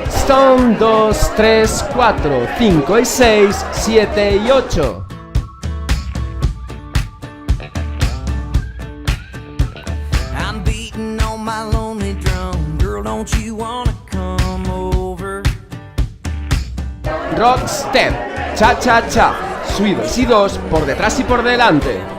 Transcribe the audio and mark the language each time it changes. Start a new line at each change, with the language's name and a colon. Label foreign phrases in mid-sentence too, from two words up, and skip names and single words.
Spanish: Son 2, 3, 4, 5 y 6, 7 y 8.
English: Rock step,
Spanish: cha cha cha, subidos y dos por detrás y por delante.